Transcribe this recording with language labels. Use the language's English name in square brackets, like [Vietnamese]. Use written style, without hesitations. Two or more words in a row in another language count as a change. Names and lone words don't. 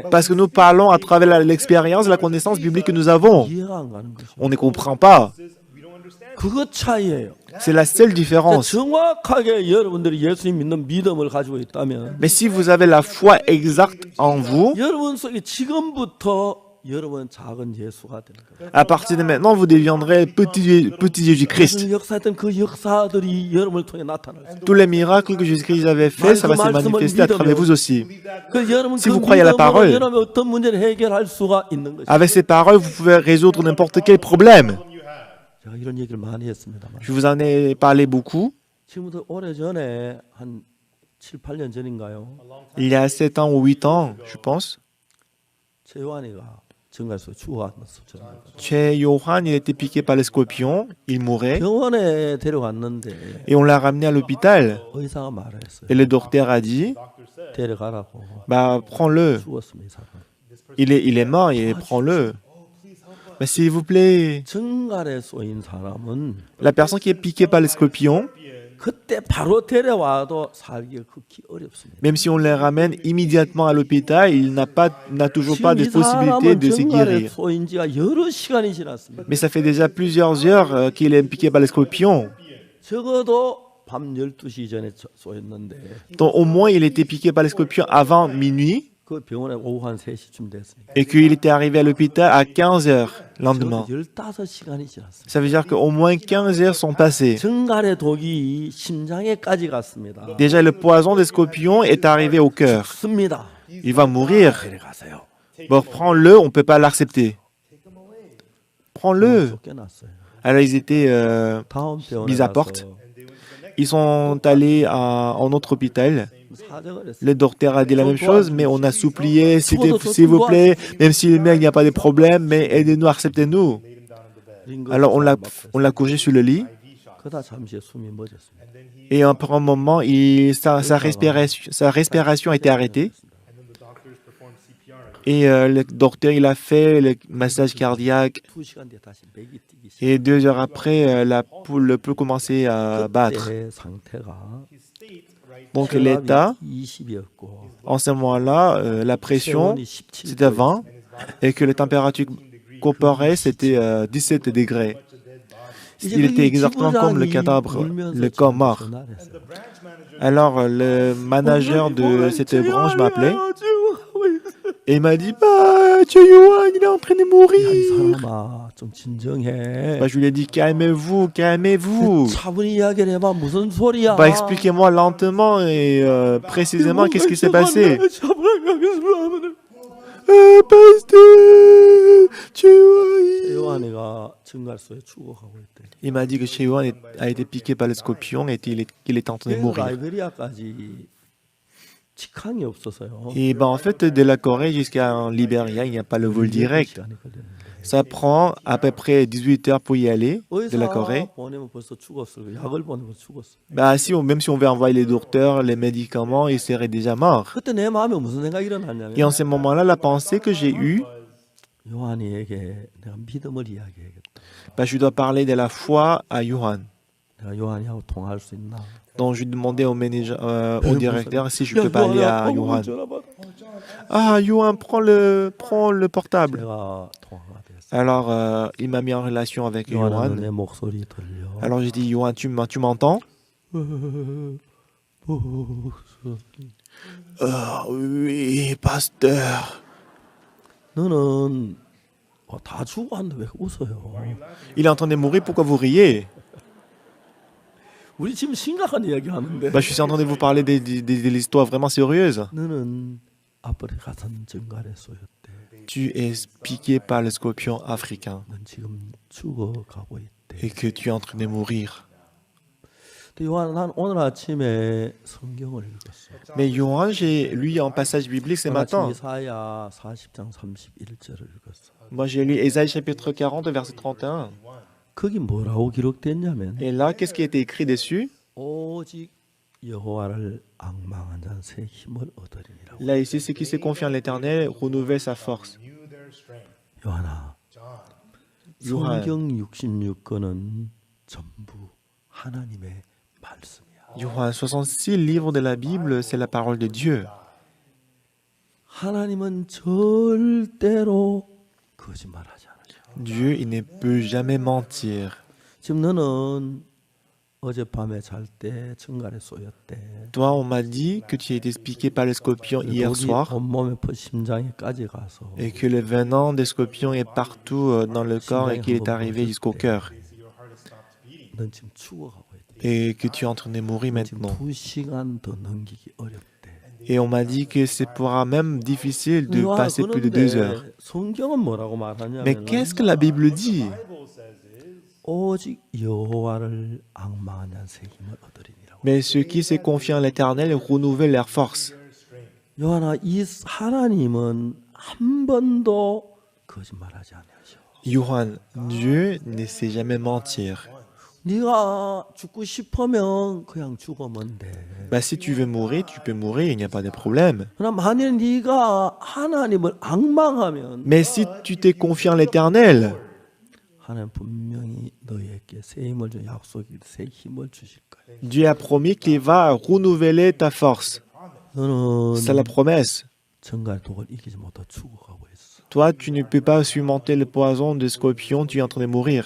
[French] parce que nous parlons à travers l'expérience, la connaissance biblique que nous avons. [Korean] 이해가 안 가는 것이죠. [French] On ne comprend pas. [Korean] 그것 차이예요. [French] C'est la seule différence. [Korean] 정확하게 여러분들이 예수님 믿는 믿음을 가지고 있다면 [French] Mais si vous avez la foi exacte en vous, [Korean] 여러분 속에 지금부터 여러분 작은 예수가 되는 거예요. [French] à partir de maintenant, vous deviendrez petit Jésus-Christ. [Korean] 오늘 역사했던 그 역사들이 여러분을 통해 나타날 수 있어요. [French] Tous les miracles que Jésus-Christ avait faits, ça va se manifester à travers vous aussi. [Korean] 그 여러분 [French] Si [Korean] 그 [French] vous croyez à la [Korean] 믿음으로 [French] parole, [Korean] 여러분 어떤 문제를 해결할 수가 있는 것이죠. [French] avec ces paroles, vous pouvez résoudre n'importe quel problème. [Korean] 제가 이런 얘기를 많이 했습니다만 [French] Je vous en ai parlé beaucoup. [Korean] 지금부터 오래전에 한 7, 8년 전인가요? [French] Il y a 7 ans ou 8 ans, je pense. [Korean] 최요한이가 정갈에서 죽어왔었죠. [French] Che Yohan, il était piqué par les scorpions, il mourait. [Korean] 병원에 데려갔는데 [French] Et on l'a ramené à l'hôpital. [Korean] 의사가 말했어요. [French] Et le docteur a dit, [Korean] 데려가라고. [French] bah prends-le. [Korean] 죽었습니다. 이 사람. [French] Il est mort et prends-le. Mais s'il vous plaît, [Korean] 정갈에 쏘인 사람은 [French] la personne qui est piquée par les scorpions, [Korean] 그때 바로 데려와도 살기가 극히 어렵습니다. [French] même si on les ramène immédiatement à l'hôpital, il n'a toujours pas de [Korean] 지금 이 [French] possibilité [Korean] 사람은 [French] de se [Korean] 정갈에 [French] guérir. [Korean] 쏘인 지가 여러 시간이 지났습니다. [French] Mais ça fait déjà plusieurs heures qu'il est piqué par les scorpions. [Korean] 적어도 밤 12시 전에 쏘였는데 [French] Donc au moins, il était piqué par les scorpions avant minuit. [Korean] 그 병원에 오후 한 3시쯤 됐으니까. [French] et qu'il était arrivé à l'hôpital à 15 heures le lendemain. [Korean] 15시간이 지났습니다. [French] Ça veut dire qu'au moins 15 heures sont passées. [Korean] 증갈의 독이 심장에까지 갔습니다. [French] Déjà, le poison des scorpions est arrivé au cœur. [Korean] 죽습니다. [French] Il va mourir. [Korean] 데려가세요. [French] Bon, prends-le, on ne peut pas l'accepter. Prends-le. [Korean] 쫓겨났어요. [French] Alors, ils étaient [Korean] 다음 병원에 [French] mis à [Korean] 가서 [French] porte. Ils sont allés en autre hôpital. [Korean] 사정을 했어요. [French] Le docteur a dit la même chose, mais on a supplié, s'il vous plaît, même si le mec, il n'y a pas de problème, mais aidez-nous, acceptez-nous. Alors, on l'a couché sur le lit. [Korean] 그러다 잠시 숨이 멎었습니다. [French] Et après un moment, sa respiration a été arrêtée. Et le docteur, il a fait le massage cardiaque. [Korean] 2시간 뒤에 다시 맥이 뛰기 시작. [French] Et 2 heures après, la poule peut commencer à battre. [Korean] 그때 상태가 [French] Donc l'état, [Korean] 20이었고 [French] en ce moment-là, la pression, [Korean] 체온이 17도. [French] c'était 20. Et que la température corporelle, c'était 17 degrés. Il était exactement comme le cadavre, le corps mort. Alors, le manager de cette branche m'appelait et il m'a dit bah, Yohan, il est en train de mourir. [Korean] 사람아 좀 진정해. [French] Bah, je lui ai dit calmez-vous, calmez-vous. [Korean] 차분히 이야기를 해봐. 무슨 소리야? [French] Bah, expliquez-moi lentement et précisément qu'est-ce qui s'est passé. Pasteur, [Korean] 요한이가 증갈소에 죽어가고 있대. [French] il m'a dit que Yohan a été piqué par le scorpion et qu'il est en train de mourir. [Korean] 라이베리아까지 직항이 없어서요. [French] Et ben, en fait, de la Corée jusqu'à Libéria, il n'y a pas le vol direct. [Korean] 시간이 걸렸는데. [French] Ça prend à peu près 18 heures pour y aller de la Corée. [Korean] 의사 보내면 벌써 죽었어. 약을 보내면 죽었어. [French] Bah, même si on veut envoyer les docteurs, les médicaments, ils seraient déjà morts. [Korean] 그때 내 마음에 무슨 생각이 일어났냐면 [French] Et en ce moment-là, la pensée que j'ai eue, [Korean] 요한이에게 내가 믿음을 이야기해야겠다. [French] bah, je dois parler de la foi à Yohan. [Korean] 내가 요한이하고 통화할 수 있나? [French] Donc, je demandais au manager, au directeur si je peux parler à Yohan. Ah, Yohan, prends le portable. [Korean] 제가 통화가 됐어. [French] Alors, il m'a mis en relation avec [Korean] 요한아, [French] Yohan. [Korean] 내 목소리 들려? [French] Alors, j'ai dit, Yohan, tu m'entends? Oui, pasteur. [Korean] 너는 다 죽어왔는데 왜 웃어요? [French] Il est en train de mourir, pourquoi vous riez? [Korean] 우리 지금 심각한 이야기 하는데. [French] Bah, je suis en train de vous parler de l'histoire vraiment sérieuse. [Korean] 너는 아프리카 전증갈에 쏘였대. [French] Tu es piqué par le scorpion africain [Korean] 넌 지금 죽어가고 있대. [French] et que tu es en train de mourir. [Korean] 근데 요한 난 오늘 아침에 성경을 읽었어. [French] Mais Yohan, j'ai lu un passage biblique ce [Korean] 오늘 아침 [French] matin. [Korean] 이사야 40장 31절을 읽었어. [French] Moi, j'ai lu Ésaïe chapitre 40, verset 31. [Korean] 거기 뭐라고 기록됐냐면 [French] Et là, qu'est-ce qui a été écrit dessus? [Korean] 오직 여호와를 앙망한 자는 새 힘을 얻으리니라고. [French] Là, ici, c'est qui se confie en l'Éternel, renouvelle sa force. [Korean] 요한아, 요한. 성경 66권은 전부 하나님의 말씀이야. [French] Yohan, 66 livres de la Bible, c'est la parole de Dieu. [Korean] 하나님은 절대로 거짓말하지 않으셔. [French] Dieu, il ne peut jamais mentir. [Korean] 지금 너는 어젯밤에 잘 때 증갈에 쏘였대. [French] Toi, on m'a dit que tu as été piqué par le scorpion hier [Korean] 독이 [French] soir [Korean] 온몸에 심장에까지 가서 [French] et que le venin des scorpions est partout dans le corps et qu'il est arrivé jusqu'au cœur. [Korean] 넌 지금 죽어가고 있대. [French] Et que tu es en train de mourir [Korean] 지금 [French] maintenant. [Korean] 2시간 더 넘기기 어렵대. [French] Et on m'a dit que c'est pourra même difficile de [Korean] 요한, [French] passer plus de 2 heures. [Korean] 그런데 성경은 뭐라고 말하냐면 [French] Mais qu'est-ce que la Bible dit? [Korean] 오직 여호와를 앙망한 자는 새 힘을 얻으리니라고. [French] Mais ceux qui se confient en l'Éternel renouvellent leur force. [Korean] 요한아, 이 하나님은 한 번도 거짓말하지 않으셔. [French] Yohan, Dieu ne sait jamais mentir. [Korean] 네가 죽고 싶으면 그냥 죽으면 돼. [French] Bah, si tu veux mourir, tu peux mourir, il n'y a pas de problème. [Korean] 그러나 만일 네가 하나님을 앙망하면 [French] Mais si tu t'es confié en l'Éternel, [Korean] 하나님 분명히 너에게 새 힘을 줘 약속이 새 힘을 주실 거예요. [French] Dieu a promis qu'il va renouveler ta force. [Korean] 너는 [French] C'est la promesse. [Korean] 정갈 독을 이기지 못하고 죽어가고 있어. [French] Toi, tu ne peux pas surmonter le poison des scorpions, tu es en train de mourir.